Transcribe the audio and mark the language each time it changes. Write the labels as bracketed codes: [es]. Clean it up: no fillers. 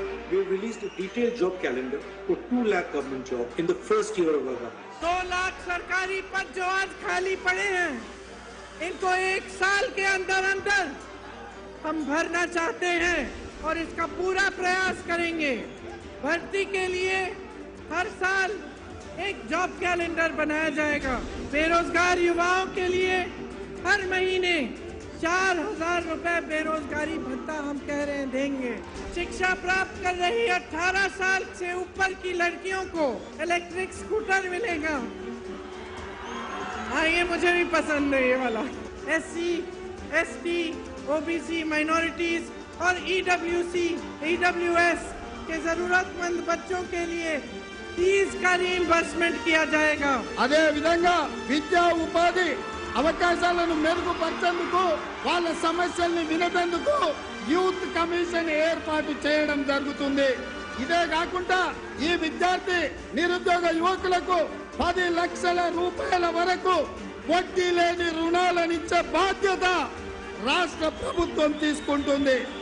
[en] We have released a detailed job calendar for 2 lakh government jobs in the first year of our government. [hi] 2 lakh सरकारी पद जो आज खाली पड़े हैं, इनको 1 साल के अंदर अंदर हम भरना चाहते हैं और इसका पूरा प्रयास करेंगे। भर्ती के लिए हर साल एक जॉब कैलेंडर बनाया जाएगा। बेरोजगार युवाओं के लिए हर महीने 4,000 रुपए बेरोजगारी भत्ता हम कह रहे हैं देंगे। शिक्षा प्राप्त कर रही 18 साल से ऊपर की लड़कियों को इलेक्ट्रिक स्कूटर मिलेगा। हाँ, ये मुझे भी पसंद है ये वाला। SC, ST, OBC, माइनॉरिटीज और EWS के जरूरतमंद बच्चों के लिए फीस का रीइंबर्समेंट किया जाएगा। [te] అదే విధంగా విద్యా ఉపాధి అవకాశాలను మెరుగుపరిచేందుకు, వాళ్ళ సమస్యల్ని వినేందుకు యూత్ కమిషన్ ఏర్పాటు చేయడం జరుగుతుంది. ఇదే కాకుండా ఈ విద్యార్థి నిరుద్యోగ యువకులకు 10 లక్షల రూపాయల వరకు వడ్డీ లేని రుణాలనిచ్చే బాధ్యత రాష్ట్ర ప్రభుత్వం తీసుకుంటుంది.